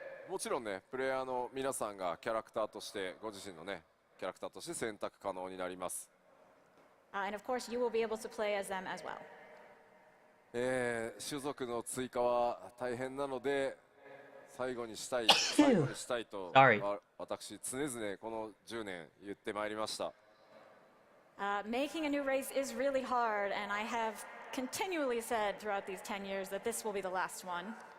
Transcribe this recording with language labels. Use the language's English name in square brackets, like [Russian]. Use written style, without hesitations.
[Japanese] もちろんね、プレイヤーの皆さんがキャラクターとしてご自身のねキャラクターとして選択可能になります。 [English] And of course, you will be able to play as them as well. [Japanese] 種族の追加は大変なので最後にしたいと [English] Sorry. [Japanese] 私常々この10年言ってまいりました。 [English] Making a new race is really hard, and I have continually said throughout these 10 years that this will be the last one.